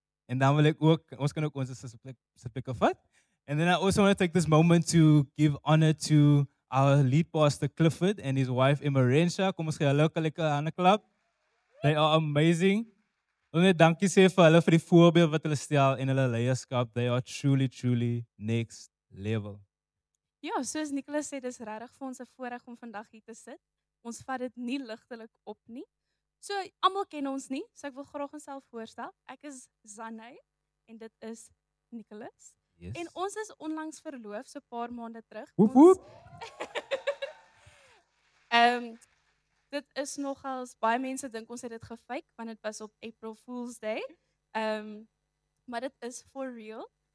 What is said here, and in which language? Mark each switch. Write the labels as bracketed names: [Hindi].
[Afrikaans] En dan wil ek ook, ons kan ook ons sitplekke vat. [English] And then I also want to take this moment to give honor to our lead pastor Clifford and his wife Emma Renshaw. [Afrikaans] Kom ons gee hulle ook 'n lekker hande klap. [English] They are amazing. [Afrikaans] Ons net dankie sê vir hulle vir die voorbeeld wat hulle stel in hulle leierskap. [English] They are truly, truly next level. [Afrikaans] Ja, soos Nicholas sê, dis regtig vir ons 'n voorreg om vandag hier te sit. Ons vat dit nie ligtelik op nie. So almal ken ons nie, so ek wil graag onsself voorstel. Ek is Zanay en dit is Nicholas. [English] Yes. [Afrikaans] En ons is onlangs verloof, so 'n paar maande terug. Woep woep. Dit is nogals baie mense dink ons het dit gefake want dit was op April Fool's Day. Maar dit is [English] for real.